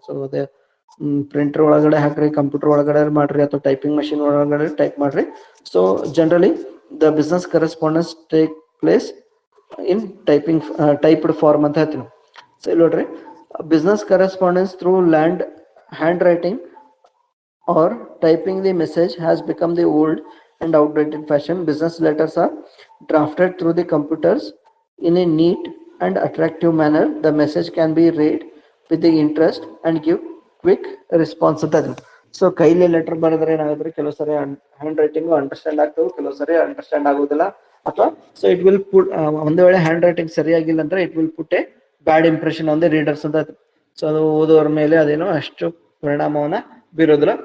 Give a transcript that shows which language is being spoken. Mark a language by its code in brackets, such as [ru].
[kn] So ಅದೇ printer ಒಳಗಡೆ ಹಾಕ್ರಿ, ಕಂಪ್ಯೂಟರ್ ಒಳಗಡೆ ಮಾಡ್ರಿ, ಅಥವಾ ಟೈಪಿಂಗ್ ಮಷಿನ್ ಒಳಗಡೆ ಟೈಪ್ ಮಾಡ್ರಿ. [en] so generally the business correspondence take place in typed form [kn] ಅಂತ ಹೇಳ್ತೀವಿ. [en] so [kn] ಇಲ್ಲಿ ನೋಡ್ರಿ, [en] Business correspondence through handwriting or typing the message has become the old and outdated fashion. Business letters are drafted through the computers in a neat and attractive manner. The message can be read with the interest and give quick response ಅಂತ. [kn] So ಕೈಲಿ letter ಬರೆದ್ರೆ ಏನಾಗುತ್ತೆ, ಕೆಲವು ಸರಿ hand writing understand ಆಗ್ತವೆ, ಕೆಲವು ಸರಿ understand ಆಗೋದಿಲ್ಲ. [en] ಅಥವಾ so it will put, [kn] ಒಂದು ವೇಳೆ ಹ್ಯಾಂಡ್ ರೈಟಿಂಗ್ ಸರಿಯಾಗಿಲ್ಲ ಅಂದ್ರೆ [en] It will put a bad impression on the readers ಅಂತ. [kn] ಸೊ ಅದು ಓದೋರ ಮೇಲೆ ಅದೇನೋ ಅಷ್ಟು ಪರಿಣಾಮವನ್ನ ಬೀರೋದಿಲ್ಲ.